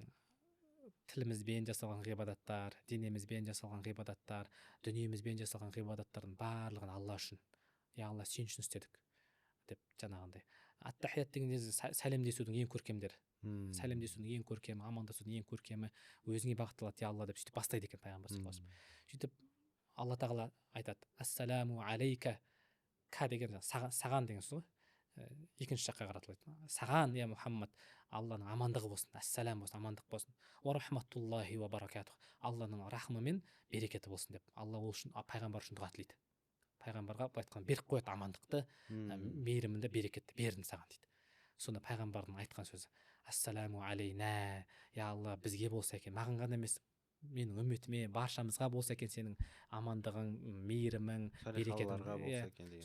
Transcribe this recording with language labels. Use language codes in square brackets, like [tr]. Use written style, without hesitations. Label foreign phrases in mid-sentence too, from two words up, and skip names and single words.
[kk] Тілімізбен жасалған ғибадаттар, денемізбен жасалған ғибадаттар, дүниемізбен жасалған ғибадаттардың барлығын Алла үшін, я Алла сен үшін істедік деп жаңағындай. Ат-тахият деген сәлемдесудің ең көркемдері. Сәлемдесудің ең көркемі, амандасудың ең көркемі өзіңе бағытталады я Алла деп сөйтіп бастайды екен пайғамбар [ar] صلى الله عليه وسلم. [kk] Сөйтіп Алла тағала айтады: [ar] السلام عليك, [kk] ка деген саған деген сөз ғой. Екінші жаққа қаратылады. Саған я Мұхаммад Алланың амандығы болсын, ассалам болсын, амандық болсын. [ar] ورحمة الله وبركاته, [kk] Алланың рахымы мен берекеті болсын деп Алла ол үшін пайғамбар үшін дұға тілейді. Пайғамбарға былай айтқанда беріп қояды амандықты, мейірімді, берекетті бердім саған дейді. Сонда пайғамбардың айтқан сөзі: [ar] السلام علينا, [kk] я Алла бізге болса екен, маған ғана емес, менің үмметіме, баршамызға болса екен сенің амандығың, мейірімің, берекетің.